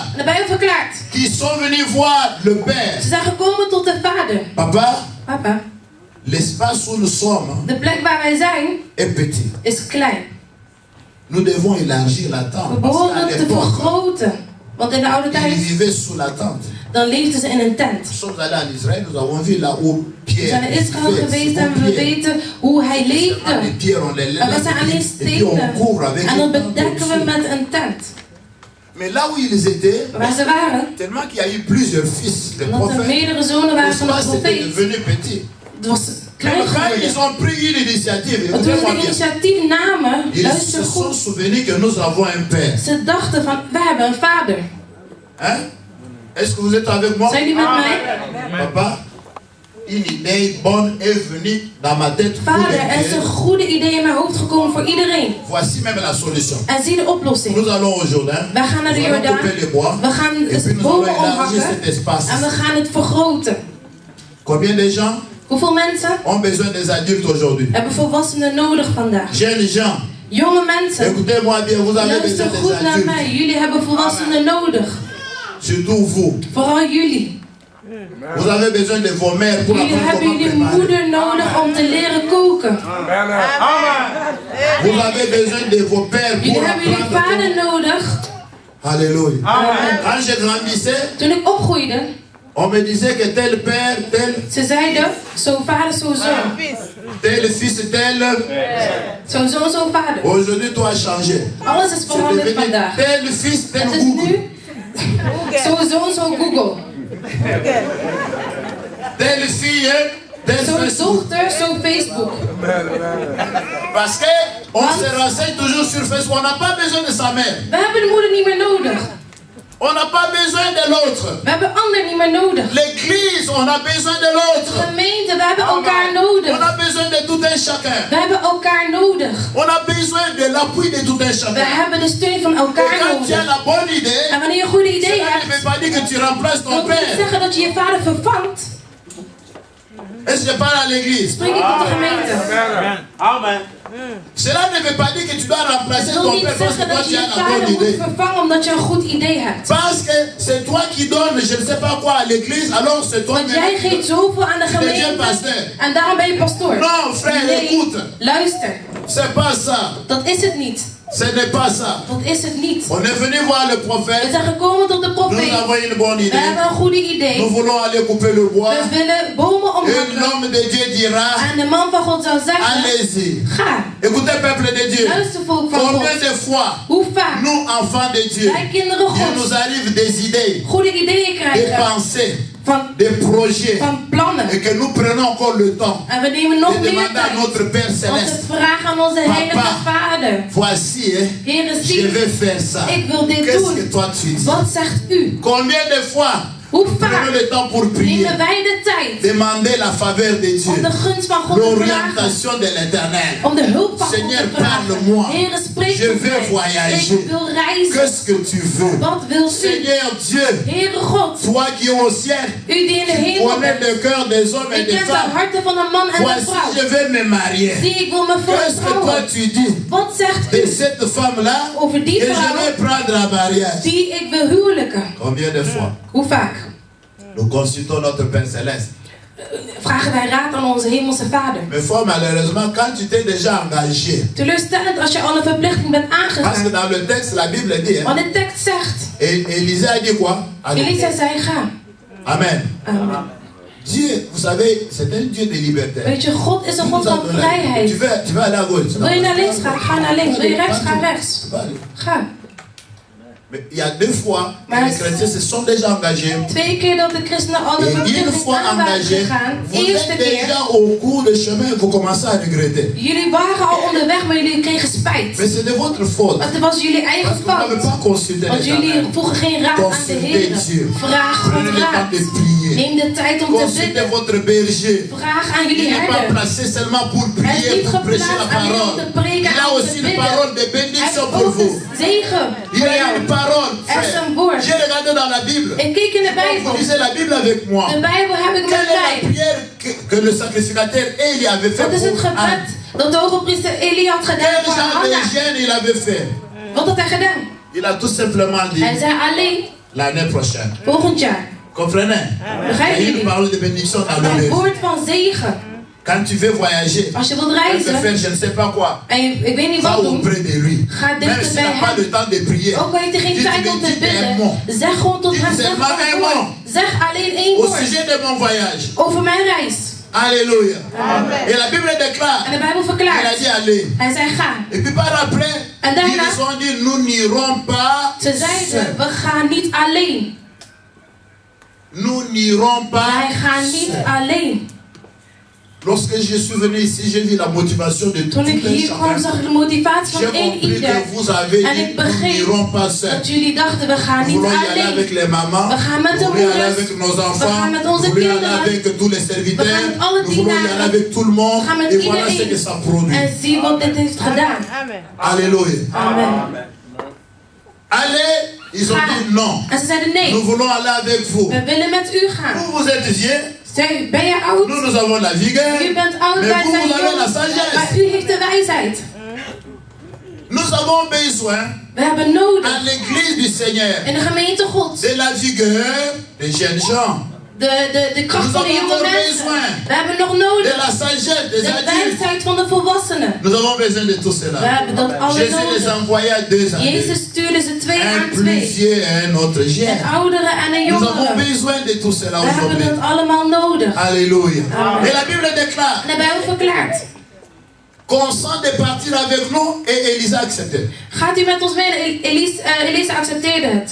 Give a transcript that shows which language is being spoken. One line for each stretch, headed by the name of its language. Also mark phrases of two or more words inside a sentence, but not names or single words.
Dutch: En de Bijbel verklaart.
French: qu'ils sont venus voir le Père.
Dutch: Ze zijn gekomen tot de Vader.
French: Papa, Papa, l'espace où nous sommes
Dutch: de plek waar wij zijn
French: est petit.
Dutch: is klein.
French: Nous devons élargir la
Dutch: We
French: tente. Parce
Dutch: behoren
French: qu'à
Dutch: het te
French: l'époque,
Dutch: vergroten. Want in de oude
French: ils
Dutch: tijd,
French: vivaient sous la tente.
Dutch: dan leefden ze in een tent.
French: Nous sommes allés en Israël, nous avons vu là où
Dutch: We
French: Pierre
Dutch: zijn in Israël
French: vivait,
Dutch: geweest
French: Simon
Dutch: en we
French: Pierre.
Dutch: weten hoe hij
French: Les
Dutch: leefde.
French: pierres, on les
Dutch: Maar we
French: lève
Dutch: zijn alleen
French: et puis on
Dutch: stenen.
French: couvre avec
Dutch: En
French: une
Dutch: dat
French: tente
Dutch: bedekken we
French: au-dessus.
Dutch: met een tent.
French: Mais là où ils étaient,
Dutch: Waar ze waren,
French: tellement qu'il y a eu plusieurs fils de
Dutch: omdat er
French: prophètes,
Dutch: meerdere zonen waren van de
French: l'espace était
Dutch: profeet.
French: devenu petit.
Dutch: Het was klein
French: Quand
Dutch: geworden.
French: ils ont pris une initiative,
Dutch: Maar toen ze
French: écoutez-moi
Dutch: de
French: bien,
Dutch: initiatief namen,
French: ils
Dutch: luister
French: se sont
Dutch: goed.
French: souvenus que nous avons un Père.
Dutch: Ze dachten van, we hebben een vader.
French: Hein? Est-ce que vous êtes avec moi?
Dutch: Zijn jullie met mij?
French: Papa, une idée bonne est venue dans ma tête. pour
Dutch: Vader, er is
French: lesquelles,
Dutch: een goede idee in mijn hoofd gekomen voor iedereen.
French: voici même la solution.
Dutch: En zie de oplossing.
French: Nous allons au Jourdain.
Dutch: Wij gaan naar de
French: Nous allons
Dutch: Jordaan.
French: couper les bois.
Dutch: We gaan
French: Et puis
Dutch: het
French: nous allons
Dutch: bomen
French: élargir
Dutch: omhakken.
French: cet espace.
Dutch: En we gaan het vergroten.
French: Combien de gens
Dutch: Hoeveel mensen
French: ont besoin des adultes aujourd'hui?
Dutch: hebben volwassenen nodig vandaag?
French: Jeunes gens,
Dutch: Jonge mensen,
French: écoutez-moi bien, vous avez besoin
Dutch: luister
French: des
Dutch: goed naar
French: adultes.
Dutch: mij. Jullie hebben volwassenen nodig.
French: Surtout vous.
Dutch: Vooral jullie.
French: Vous avez besoin de vos mères pour
Dutch: Jullie
French: apprendre
Dutch: hebben
French: comment
Dutch: jullie
French: préparer.
Dutch: moeder nodig om te leren koken.
French: Vous avez besoin de vos pères
Dutch: Jullie
French: pour
Dutch: hebben jullie
French: apprendre.
Dutch: vader nodig.
French: Alléluia.
Dutch: Amen.
French: Quand je grandissais,
Dutch: Toen ik opgroeide,
French: on me disait que tel père,
Dutch: ze zeiden, zo vader, zo zoon.
French: tel fils, tel.
Dutch: Zo zoon, zo vader.
French: Aujourd'hui, tout a changé.
Dutch: Alles is
French: C'est
Dutch: veranderd
French: devenu
Dutch: vandaag.
French: tel fils, tel
Dutch: Het is
French: Google.
Dutch: nu, zo zoon, zo Google.
French: Telle fille, tel
Dutch: Zo
French: Facebook.
Dutch: dochter, zo Facebook.
French: Parce que on se renseigne toujours sur Facebook. On n'a pas besoin de sa mère.
Dutch: We hebben de moeder niet meer nodig.
French: On n'a pas besoin de l'autre.
Dutch: We hebben ander niet meer nodig.
French: L'église, on a besoin de l'autre.
Dutch: Gemeente, we hebben elkaar
French: On
Dutch: nodig.
French: a besoin de tout un chacun.
Dutch: We hebben elkaar nodig.
French: On a besoin de l'appui de tout un
Dutch: We
French: chacun.
Dutch: hebben de steun van
French: Et
Dutch: elkaar
French: quand tu as
Dutch: nodig.
French: la bonne idée,
Dutch: En wanneer je een goede idee
French: cela ne
Dutch: hebt,
French: veut pas dire que tu remplaces ton
Dutch: dat wil niet
French: père.
Dutch: zeggen dat je je vader vervangt.
French: Est-ce que je parle à l'église?
Dutch: Spreek ik tot de gemeente.
French: Amen. Cela ne veut pas dire que tu dois remplacer
Dutch: Dat wil
French: ton
Dutch: niet
French: père parce que
Dutch: zeggen
French: toi
Dutch: dat
French: tu
Dutch: je je
French: as la
Dutch: vader
French: bonne
Dutch: moet
French: idée.
Dutch: vervangen omdat je een goed idee hebt.
French: Parce que c'est toi qui donnes, je ne sais pas quoi, à l'église, alors c'est toi
Dutch: Want jij geeft zoveel aan de
French: qui deviens
Dutch: gemeente
French: pasteur.
Dutch: en daarom ben je pastoor.
French: Non, frère,
Dutch: Nee,
French: écoute,
Dutch: luister.
French: c'est pas ça.
Dutch: Dat is het niet.
French: Ce n'est pas ça.
Dutch: Dat is het niet.
French: On est venu voir le
Dutch: We
French: prophète.
Dutch: zijn gekomen tot de
French: Nous
Dutch: profeet.
French: avons une bonne
Dutch: We
French: idée.
Dutch: hebben een goede idee.
French: Nous voulons aller couper le bois.
Dutch: We willen bomen
French: Et
Dutch: omhakken.
French: l'homme de Dieu dira,
Dutch: En de man van God zou zeggen,
French: allez-y.
Dutch: ga.
French: Écoutez, peuple de Dieu.
Dutch: Luister volk van
French: Combien
Dutch: God.
French: de fois,
Dutch: Hoe vaak
French: nous, enfants de Dieu,
Dutch: wij kinderen
French: il nous
Dutch: God
French: arrive des idées,
Dutch: goede ideeën
French: des
Dutch: krijgen
French: pensées,
Dutch: van,
French: des projets,
Dutch: van plannen.
French: et que nous prenons encore le temps
Dutch: En we nemen
French: de
Dutch: nog meer
French: demander à
Dutch: tijd
French: notre Père
Dutch: om te
French: Céleste,
Dutch: vragen aan onze
French: Papa.
Dutch: heilige Vader.
French: voici, hein,
Dutch: Heere,
French: je
Dutch: zie,
French: vais faire ça.
Dutch: ik wil dit
French: Qu'est-ce
Dutch: doen.
French: que toi tu dis?
Dutch: Wat zegt u?
French: Combien de fois
Dutch: Hoe
French: prenons
Dutch: vaak
French: le temps pour prier,
Dutch: nemen wij de tijd
French: demander la faveur de Dieu,
Dutch: om de gunst van God te vragen?
French: l'orientation de l'Éternel.
Dutch: Om de hulp van God
French: Seigneur,
Dutch: te vragen.
French: parle-moi.
Dutch: Heere, spreek
French: Je
Dutch: tot
French: veux
Dutch: mij.
French: voyager.
Dutch: Ik wil reizen.
French: Qu'est-ce que tu veux?
Dutch: Wat wil u?
French: Seigneur Dieu,
Dutch: Heere God,
French: toi qui es au ciel,
Dutch: u die in de
French: tu
Dutch: hemel
French: connais
Dutch: bent.
French: le cœur des hommes et
Dutch: Ik
French: des
Dutch: ken de
French: femmes.
Dutch: harten van een man en een
French: Voici,
Dutch: vrouw.
French: je vais me marier.
Dutch: Zie, ik wil me
French: Qu'est-ce que toi
Dutch: vertrouwen.
French: tu dis
Dutch: Wat zegt
French: de
Dutch: u
French: cette femme-là
Dutch: over die
French: que je
Dutch: vrouw
French: vais prendre en mariage?
Dutch: die ik wil huwelijken?
French: Combien de fois
Dutch: Hoe vaak?
French: nous consultons notre Père Céleste?
Dutch: Vragen wij raad aan onze hemelse Vader.
French: Mais fort malheureusement, quand tu t'es déjà engagé,
Dutch: Teleurstellend als je al een verplichting bent
French: parce que
Dutch: aangegaan.
French: dans le texte, la Bible dit, hein,
Dutch: Want de tekst zegt,
French: et Élisée a dit quoi? Allez.
Dutch: Elisa zei ga.
French: Amen.
Dutch: Amen.
French: Dieu, vous savez, c'est un Dieu de liberté.
Dutch: Weet je, God is een
French: Il
Dutch: God
French: nous a
Dutch: van
French: donné.
Dutch: vrijheid.
French: Tu veux aller à gauche.
Dutch: Wil je naar links gaan? Ga naar links. Wil je rechts? Ga rechts.
French: Tu vas aller.
Dutch: Ga.
French: Mais il y a deux fois que
Dutch: Maar
French: les chrétiens se sont déjà engagés.
Dutch: 2 keer dat de christenen al de
French: Et une
Dutch: verplichting
French: fois
Dutch: aan waren
French: engagés,
Dutch: gegaan.
French: vous
Dutch: Eerste
French: êtes
Dutch: keer.
French: déjà au cours de chemin, vous commencez à regretter.
Dutch: Jullie waren al onderweg, maar jullie kregen spijt.
French: Mais c'est de votre faute.
Dutch: Want het was jullie eigen
French: Parce que vous n'avez
Dutch: fout.
French: pas consulté
Dutch: Want jullie
French: l'Éternel.
Dutch: vroegen geen raad aan de Heer. Vraag God
French: Prenez le temps
Dutch: raad.
French: de prier.
Dutch: Neem de tijd om te
French: Consultez
Dutch: bidden.
French: votre berger.
Dutch: Vraag aan
French: Il
Dutch: jullie
French: n'est pas
Dutch: herder.
French: placé seulement pour
Dutch: Hij is
French: prier,
Dutch: niet
French: pour prêcher la
Dutch: geplaatst alleen om
French: parole.
Dutch: te preken
French: Il a
Dutch: en om
French: aussi
Dutch: te
French: une
Dutch: bidden.
French: parole de
Dutch: Hij
French: bénédiction
Dutch: heeft
French: pour
Dutch: ook
French: vous.
Dutch: een zegen
French: Il
Dutch: voor
French: a
Dutch: jou.
French: une parole.
Dutch: Er is
French: frère.
Dutch: een woord.
French: J'ai regardé dans la Bible.
Dutch: Ik keek in de
French: Vous
Dutch: Bijbel.
French: lisez la Bible avec moi.
Dutch: De Bijbel heb ik
French: Quelle
Dutch: met
French: est la
Dutch: mij.
French: prière que le sacrificateur Élie avait fait
Dutch: Wat is het
French: pour Anne?
Dutch: gebed dat de hoge priester Eli had gedaan
French: Quel
Dutch: voor
French: genre de
Dutch: Hanna?
French: gêne il avait fait?
Dutch: Wat had hij gedaan?
French: Il a tout simplement dit
Dutch: Hij zei alleen
French: l'année prochaine.
Dutch: volgend jaar.
French: Comprenez? Il y
Dutch: Begrijpen
French: a une
Dutch: jullie?
French: parole de bénédiction dans le
Dutch: Een
French: livre.
Dutch: woord van zegen.
French: Quand tu veux voyager,
Dutch: Als je wilt
French: tu peux
Dutch: reizen
French: faire je ne sais pas quoi.
Dutch: en ik weet niet
French: Va
Dutch: wat doen,
French: auprès de lui.
Dutch: ga
French: Même
Dutch: dichter
French: s'il
Dutch: bij
French: n'a pas
Dutch: hem.
French: le temps de prier.
Dutch: Ook al heeft hij geen
French: Dis,
Dutch: tijd
French: tu
Dutch: om
French: me
Dutch: te
French: dis un
Dutch: bidden,
French: mot.
Dutch: zeg gewoon tot
French: Dis
Dutch: hem, zeg
French: seulement
Dutch: gewoon
French: un
Dutch: een woord.
French: mot.
Dutch: Zeg alleen één
French: Au
Dutch: woord
French: sujet de mon voyage.
Dutch: over mijn reis.
French: Alléluia. Et la Bible déclare,
Dutch: En de Bijbel
French: il a
Dutch: verklaart,
French: dit allez.
Dutch: hij zei ga.
French: Et puis par après,
Dutch: En daarna,
French: ils ont dit nous n'irons pas
Dutch: ze zeiden, we gaan niet alleen.
French: Nous n'irons
Dutch: Wij
French: pas
Dutch: gaan niet alleen.
French: Lorsque je suis venu ici, j'ai vu la motivation de tout
Dutch: Toen ik
French: un
Dutch: hier kwam,
French: chacun.
Dutch: zag ik de motivatie
French: J'ai
Dutch: van één
French: compris
Dutch: ieder.
French: que vous avez
Dutch: En
French: dit
Dutch: ik
French: nous n'irons
Dutch: begreep
French: pas seuls.
Dutch: dat jullie dachten, we gaan
French: Nous
Dutch: niet
French: voulons y aller
Dutch: alleen.
French: avec les mamans,
Dutch: We gaan met de
French: nous voulons y aller
Dutch: moeders.
French: avec nos
Dutch: We
French: enfants,
Dutch: gaan met
French: nous
Dutch: onze
French: voulons y aller
Dutch: kinderen.
French: avec tous les serviteurs,
Dutch: We gaan met alle
French: nous voulons y aller
Dutch: dienaren.
French: avec tout le monde.
Dutch: We gaan met
French: Et voilà ce que
Dutch: iedereen.
French: ça produit.
Dutch: En zie wat dit heeft gedaan.
French: Alléluia.
Dutch: Amen.
French: Allez, ils ont
Dutch: Ga.
French: dit non.
Dutch: En ze zeiden
French: Nous
Dutch: nee,
French: voulons aller avec vous.
Dutch: we willen met u gaan.
French: Vous, vous êtes vieux,
Dutch: Zeg, ben je oud?
French: nous, nous avons la vigueur,
Dutch: U bent oud,
French: mais
Dutch: wij
French: vous,
Dutch: zijn
French: vous avez la
Dutch: jong.
French: sagesse.
Dutch: Maar u heeft de wijsheid.
French: Nous avons besoin
Dutch: We hebben nodig
French: à l'église du Seigneur
Dutch: in de gemeente God
French: de la la vigueur des jeunes gens.
Dutch: De kracht van de jonge mensen. We hebben nog nodig
French: de la sagesse des
Dutch: de
French: adultes.
Dutch: wijsheid van de volwassenen.
French: Nous avons besoin de tout cela.
Dutch: We hebben dat alle
French: Jésus les
Dutch: nodig.
French: envoyait à 2 années.
Dutch: Jezus stuurde ze 2
French: Un
Dutch: aan
French: plus
Dutch: 2.
French: vieux et un autre jeune.
Dutch: Een oudere en een
French: Nous avons
Dutch: jongere.
French: besoin de tout cela
Dutch: We hebben
French: aujourd'hui.
Dutch: dat allemaal nodig.
French: Alléluia.
Dutch: Amen.
French: Et la Bible déclare
Dutch: En de Bijbel verklaart.
French: consent de partir avec nous et Élisa acceptait.
Dutch: Gaat u met ons mee? Elisa accepteerde het.